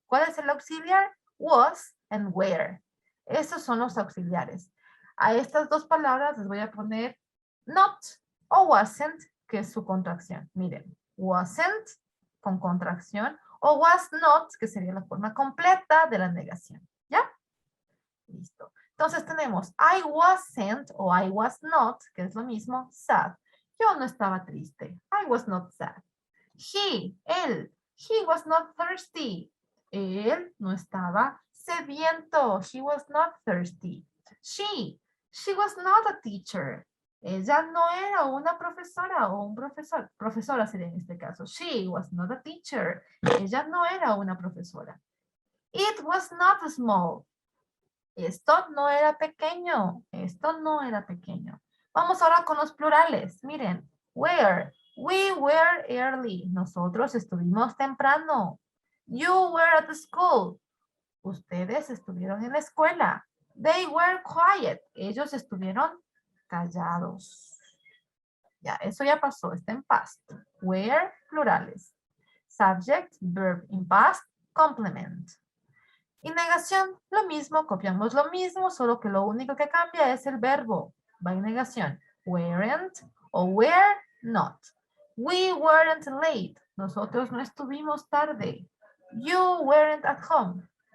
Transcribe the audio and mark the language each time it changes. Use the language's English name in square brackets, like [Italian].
[Spanish] ¿Cuál es el auxiliar? [English] Was and were. [Spanish] Esos son los auxiliares. A estas dos palabras les voy a poner not o wasn't, que es su contracción. Miren, wasn't con contracción o was not, que sería la forma completa de la negación. ¿Ya? Listo. Entonces tenemos [English] I wasn't [Spanish] o [English] I was not, [Spanish] que es lo mismo, sad. Yo no estaba triste. [English] I was not sad. Él, he was not thirsty. [Spanish] Él no estaba sediento. [English] She was not thirsty. She was not a teacher. [Spanish] Ella no era una profesora o un profesor. Profesora sería en este caso. [English] She was not a teacher. [Spanish] Ella no era una profesora. [English] It was not small. [Spanish] Esto no era pequeño. Esto no era pequeño. Vamos ahora con los plurales. Miren. Where. [English] We were early. [Spanish] Nosotros estuvimos temprano. [English] You were at the school. [Spanish] Ustedes estuvieron en la escuela. [English] They were quiet. [Spanish] Ellos estuvieron callados. Ya, eso ya pasó. Está en past. Were, plurales. [English] Subject, verb in past, complement. [Spanish] Y negación, lo mismo, copiamos lo mismo, solo que lo único que cambia es el verbo. Va en negación. [English] Weren't o were not. We weren't late. [Spanish] Nosotros no estuvimos tarde. [English] You weren't at home.